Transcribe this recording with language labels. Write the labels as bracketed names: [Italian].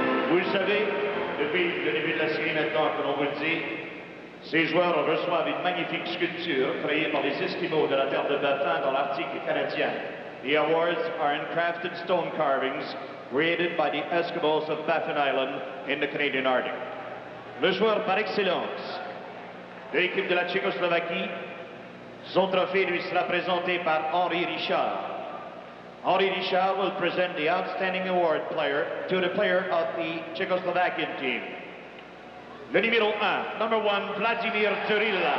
[French] Vous le savez, depuis le début de la série maintenant que l'on vous le dit, ces joueurs reçoivent une magnifique sculpture créée par les Esquimaux de la terre de Baffin dans l'Arctique canadien. [English] The awards are handcrafted stone carvings created by the Eskimos of Baffin Island in the Canadian Arctic. [French] Le joueur par excellence de l'équipe de la Tchécoslovaquie, son trophée lui sera présenté par Henri Richard. [English] Henri Richard will present the outstanding award player to the player of the Czechoslovakian team. [French] Le numéro 1, [English] number 1, [French] Vladimir Dэрril.